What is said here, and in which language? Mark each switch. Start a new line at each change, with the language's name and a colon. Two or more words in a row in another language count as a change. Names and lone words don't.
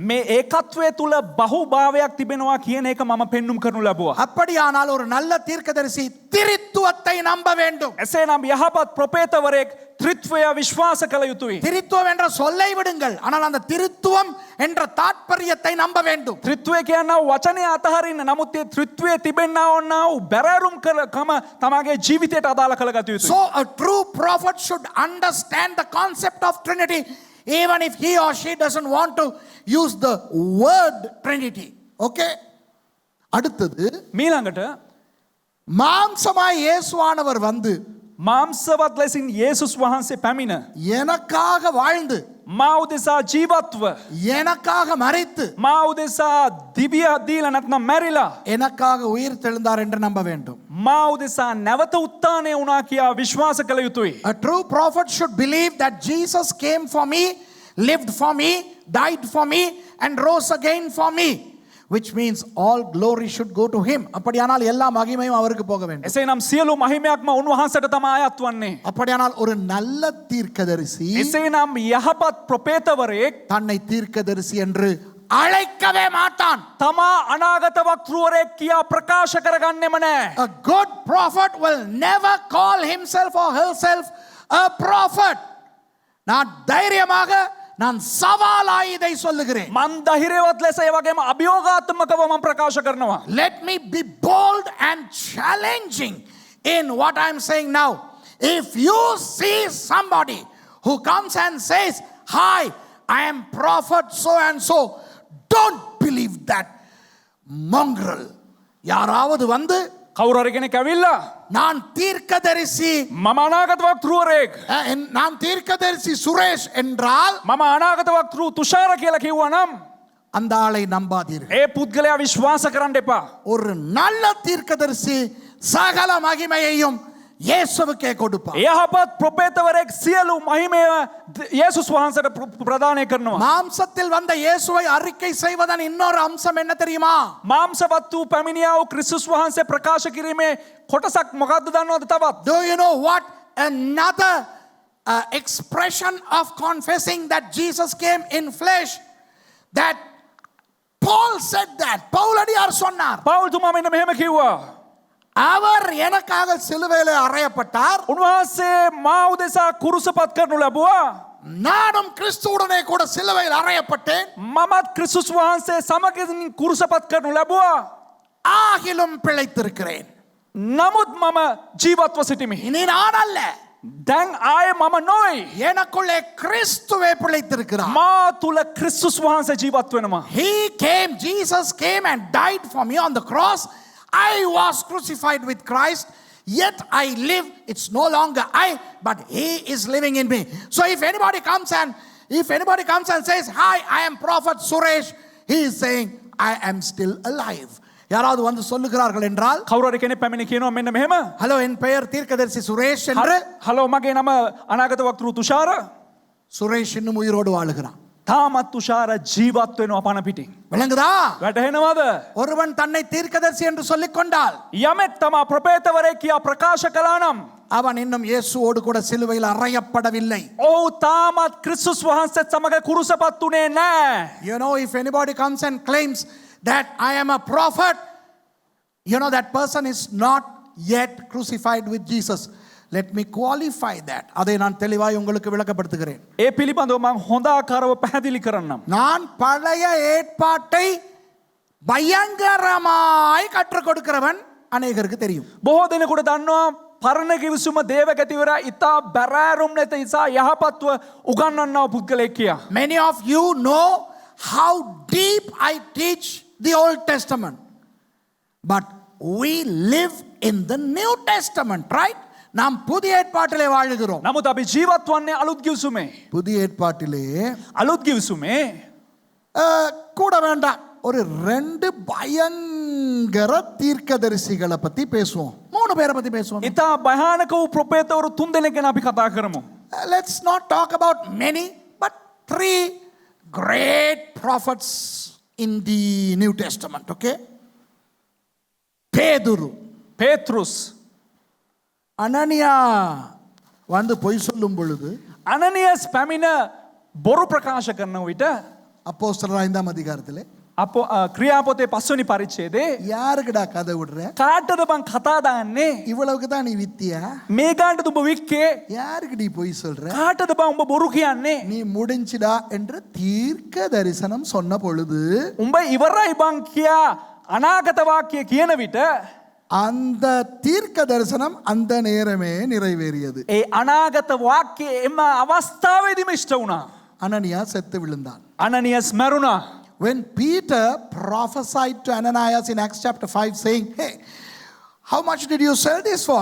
Sinhala: මේ ඒකත්වයේ තුල බහුභාවයක් තිබෙනවා කියන එක මම පෙන්눔 කරනු ලැබුවා.
Tamil: அப்படியானால் ஒரு நல்ல தீர்க்கதரிசி திரித்துவத்தை நம்ப வேண்டும்.
Sinhala: එසේනම් යහපත් ප්‍රොපේතවරයෙක් ත්‍රිත්වය විශ්වාස කළ යුතුයි.
Tamil: திரித்துவம் என்ற சொல்லை விடுங்கள், ஆனால் அந்த திரித்துவம் என்ற தாற்பயத்தை நம்ப வேண்டும்.
Sinhala: ත්‍රිත්වය කියනවා වචනේ අතහරින්න. නමුත් ඒ ත්‍රිත්වයේ තිබෙනා වූ බැරෑරුම් කම තමගේ ජීවිතයට අදාළ කරගත යුතුයි.
English: So a true prophet should understand the concept of Trinity, even if he or she doesn't want to use the word Trinity.
Tamil: Okay? அடுத்தது
Sinhala: මීළඟට
Tamil: மாம்சமாய் இயேசுவானவர் வந்து
Sinhala: මාංශවත් ලෙසින් යේසුස් වහන්සේ පැමිණ
Tamil: எனக்காக வாழ்ந்து
Sinhala: මා උදෙසා ජීවත්ව
Tamil: எனக்காக மரித்து
Sinhala: මා උදෙසා දිව්‍ය දීලා නැත්නම් මැරිලා
Tamil: எனக்காக உயிர் தெழுந்தார் என்று நம்ப வேண்டும்.
Sinhala: මා උදෙසා නැවත උත්ථානය වුණා කියා විශ්වාස කළ යුතුයි.
English: A true prophet should believe that Jesus came for me, lived for me, died for me, and rose again for me, which means all glory should go to him.
Tamil: அப்படியானால் எல்லா மகிமையும் அவருக்கு போக வேண்டும்.
Sinhala: එසේනම් සියලු මහිමයක්ම උන්වහන්සේට තමයි අයත් වන්නේ.
Tamil: அப்படியானால் ஒரு நல்ல தீர்க்கதரிசி
Sinhala: එසේනම් යහපත් ප්‍රොපේතවරයෙක්
Tamil: தன்னை தீர்க்கதரிசி என்று அழைக்கவே மாட்டான்.
Sinhala: තමා අනාගත වක්තෘවරයෙක් කියා ප්‍රකාශ කරගන්නෙම නැහැ.
English: A good prophet will never call himself or herself a prophet. நான் தைரியமாக நான் சவாலாய் இதை சொல்லுகிறேன். මන් ධෛර්යවත් ලෙස ඒ වගේම අභියෝගාත්මකව මම ප්‍රකාශ කරනවා. Let me be bold and challenging in what I'm saying now. If you see somebody who comes and says, "Hi, I am prophet so and so," don't believe that mongrel.
Tamil: யாராவது வந்து
Sinhala: කවුරු හරි කෙනෙක් ඇවිල්ලා
Tamil: நான் தீர்க்கதரிசி,
Sinhala: මම අනාගත වක්තෘවරයෙක්,
Tamil: நான் தீர்க்கதரிசி சுரேஷ் என்றால்
Sinhala: මම අනාගත වක්තෘ තුෂාර කියලා කිව්වා නම්
Tamil: அந்த ஆளை நம்பாதீர்கள்.
Sinhala: ඒ පුද්ගලයා විශ්වාස කරන්න එපා.
Tamil: ஒரு நல்ல தீர்க்கதரிசி சகல மகிமையையும் இயேசுவுக்கே கொடுப்பார்.
Sinhala: යහපත් ප්‍රොපේතවරයෙක් සියලු මහිමය යේසුස් වහන්සේට ප්‍රදානය කරනවා.
Tamil: மாம்சத்தில் வந்த இயேசுவை அறிக்கை செய்வதன் இன்னொரு அம்சம் என்ன தெரியுமா?
Sinhala: මාංශවත් වූ පැමිණියා වූ ක්‍රිස්තුස් වහන්සේ ප්‍රකාශ කිරීමේ කොටසක් මොකක්ද දන්නවද තවත්?
English: Do you know what another expression of confessing that Jesus came in flesh, that Paul said that
Tamil: பவுலடியார் சொன்னார்,
Sinhala: පවුල් තුමා මෙන්න මෙහෙම කිව්වා.
Tamil: அவர் எனக்காக சிலுவையிலே அறையப்பட்டார்,
Sinhala: උන්වහන්සේ මා උදෙසා කුරුසපත් කරනු ලැබුවා.
Tamil: நானும் கிறிஸ்துவுடனே கூட சிலுவையில் அறையப்பட்டேன்,
Sinhala: මමත් ක්‍රිස්තුස් වහන්සේ සමගින් කුරුසපත් කරනු ලැබුවා.
Tamil: ஆகிலும் பிழைத்திருக்கிறேன்.
Sinhala: නමුත් මම ජීවත්ව සිටිමි.
Tamil: இனி நான் அல்ல,
Sinhala: දැන් ආයේ මම නොයි.
Tamil: எனக்குள்ளே கிறிஸ்துவே பிழைத்திருக்கிறார்.
Sinhala: මා තුල ක්‍රිස්තුස් වහන්සේ ජීවත් වෙනවා.
English: Jesus came and died for me on the cross. I was crucified with Christ, yet I live. It's no longer I, but he is living in me. So if anybody comes and says, "Hi, I am Prophet Suresh," he is saying, "I am still alive."
Tamil: யாராவது வந்து சொல்லுகிறார்கள் என்றால்,
Sinhala: කවුරු හරි කෙනෙක් පැමිණ කියනවා මෙන්න මෙහෙම.
Tamil: "ஹலோ, என் பெயர் தீர்க்கதரிசி சுரேஷ்" என்று.
Sinhala: හලෝ මගේ නම අනාගත වක්තෘ තුෂාර.
Tamil: சுரேஷ் இன்னும் உயிரோடு வாழுகிறான்.
Sinhala: තාමත් තුෂාර ජීවත් වෙනවා පණ පිටින්.
Tamil: விளங்குதா?
Sinhala: වැටහෙනවද?
Tamil: ஒருவன் தன்னை தீர்க்கதரிசி என்று சொல்லிக் கொண்டால்
Sinhala: යමෙක් තමා ප්‍රපේතවරයෙක් කියා ප්‍රකාශ කළා නම්
Tamil: அவன் இன்னும் இயேசுவோடு கூட சிலுவையில் அறையப்படவில்லை.
Sinhala: ඔහු තාමත් ක්‍රිස්තුස් වහන්සේත් සමග කුරුසපත් උනේ නැහැ.
English: You know, if anybody comes and claims that I am a prophet, you know, that person is not yet crucified with Jesus. Let me qualify that.
Tamil: அதை நான் தெளிவாய் உங்களுக்கு விளக்கப்படுத்துகிறேன்.
Sinhala: ඒ පිළිබඳව මම හොඳ ආකාරව පැහැදිලි කරන්නම්.
Tamil: நான் பழைய ஏற்பாட்டை பயங்கரமாய் கற்றுக் கொடுக்கிறவன் அநேகருக்கு தெரியும்.
Sinhala: බොහෝ දෙනෙකුට දන්නවා පරණ කිවිසුම දේවගතිවරයා ඉතා බැරෑරුම් නැත ඉසා යහපත්ව උගන්වන්නව පුද්ගලයෙක් කියා.
English: Many of you know how deep I teach the Old Testament. But we live in the New Testament, right?
Tamil: நாம் புதிய ஏற்பாட்டிலே வாழுகிறோம்.
Sinhala: නමුත් අපි ජීවත් වන්නේ අලුත් කිවිසුමේ.
Tamil: புதிய ஏற்பாட்டிலே
Sinhala: අලුත් කිවිසුමේ
Tamil: கூட வேண்டாம், ஒரு 2 பயங்கர தீர்க்கதரிசிகளை பத்தி பேசுவோம். 3 பேரை பத்தி பேசுவோம்.
Sinhala: ඉතා භයානක වූ ප්‍රපේතවරු 3 දෙනෙක් ගැන අපි කතා කරමු.
English: Let's not talk about many, but 3 great prophets in the New Testament, okay?
Tamil: பேதுரு,
Sinhala: පේතෘස්,
Tamil: அனனியா வந்து பொய் சொல்லும் பொழுது
Sinhala: අනනියස් පැමිණ බොරු ප්‍රකාශ කරන විට
Tamil: அப்போஸ்தலர் 5ஆம் அதிகாரத்திலே
Sinhala: අප ක්‍රියාපොතේ 5 වෙනි පරිච්ඡේදයේ
Tamil: யாருக்குடா கதை விடுற?
Sinhala: කාටද බං කතා දාන්නේ?
Tamil: இவ்வளவுக்கு தான் நீ வித்தியா?
Sinhala: මේ ගානට උඹ වික්කේ?
Tamil: யாருக்கு நீ பொய் சொல்ற?
Sinhala: කාටද බං උඹ බොරු කියන්නේ?
Tamil: நீ முடிஞ்சிடா என்று தீர்க்க தரிசனம் சொன்ன பொழுது
Sinhala: උඹ ඉවරයි බං කියා අනාගත වාක්‍ය කියන විට
Tamil: அந்த தீர்க்க தரிசனம் அந்த நேரமே நிறைவேறியது.
Sinhala: ඒ අනාගත වාක්‍යය එම අවස්ථාවේදීම ඉෂ්ට වුණා.
Tamil: அனனியா செத்து விழுந்தான்.
Sinhala: අනනියස් මැරුණා.
English: When Peter prophesied to Ananias in Acts chapter 5 saying, hey, how much did you sell this for?